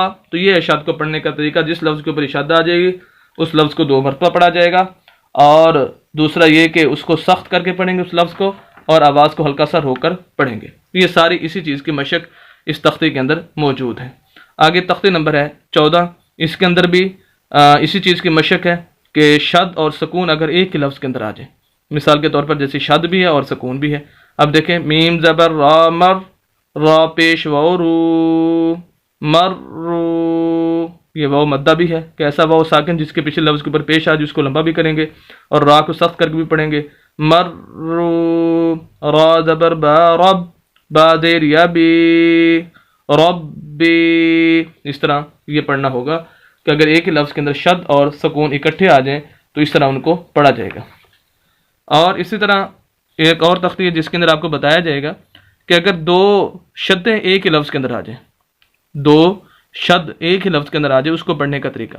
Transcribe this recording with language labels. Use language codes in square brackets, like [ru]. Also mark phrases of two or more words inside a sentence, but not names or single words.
[ur] تو یہ ارشاد کو پڑھنے کا طریقہ، جس لفظ کے اوپر اشادہ آ جائے گی اس لفظ کو 2 مرتبہ پڑھا جائے گا، اور دوسرا یہ کہ اس کو سخت کر کے پڑھیں گے اس لفظ کو، اور آواز کو ہلکا سا رو کر پڑھیں گے. یہ ساری اسی چیز کی مشق اس تختے کے اندر موجود ہے. آگے تختے نمبر ہے 14. اس کے اندر بھی اسی چیز کی مشق ہے کہ شد اور سکون اگر ایک ہی لفظ کے اندر آ جائے. مثال کے طور پر جیسے شد بھی ہے اور سکون بھی ہے. اب دیکھیں میم زبر را مر، را پیش واو رو، مر رو. یہ واو مدہ بھی ہے کہ ایسا واو ساکن جس کے پیچھے لفظ کے اوپر پیش آ جائے اس کو لمبا بھی کریں گے، اور را کو سخت کر کے بھی پڑھیں گے. مر رو، را زبر با رب، با دیر یا بی، ربی. اس طرح یہ پڑھنا ہوگا کہ اگر ایک ہی لفظ کے اندر شد اور سکون اکٹھے آ جائیں تو اس طرح ان کو پڑھا جائے گا. اور اسی طرح ایک اور تختی ہے جس کے اندر آپ کو بتایا جائے گا کہ اگر 2 شدیں ایک ہی لفظ کے اندر آ جائیں، 2 شد ایک ہی لفظ کے اندر آ جائے، اس کو پڑھنے کا طریقہ.